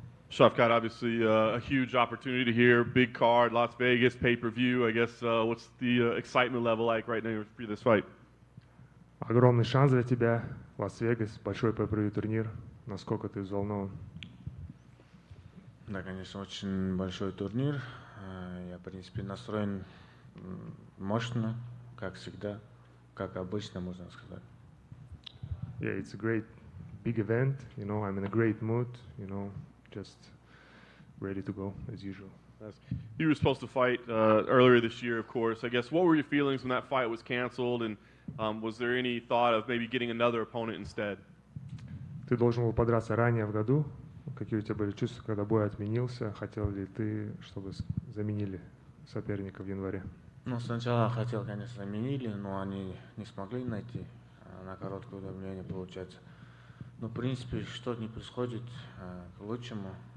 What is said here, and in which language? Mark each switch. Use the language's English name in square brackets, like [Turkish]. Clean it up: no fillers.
[English] Shavkat, obviously a huge opportunity here, big card, Las Vegas, pay-per-view. I guess what's the excitement level like right now for this fight? [Russian] Огромный шанс для тебя, Лас-Вегас, большой pay-per-view турнир. Насколько ты взволнован? Да, конечно, очень большой турнир. Я, в принципе, настроен мощно, как всегда, как обычно, можно сказать. [English] Yeah, it's a great big event. You know, I'm in a great mood. You know, just ready to go as usual. You were supposed to fight earlier this year, of course. I guess what were your feelings when that fight was canceled, and was there any thought of maybe getting another opponent instead? [Russian] Ты должен был подраться ранее в году. Какие у тебя были чувства, когда бой отменился? Хотел ли ты, чтобы заменили соперника в январе? Ну, сначала хотел, конечно, заменили, но они не смогли найти. На короткое давление получается. Но, в принципе, что-то не происходит к лучшему.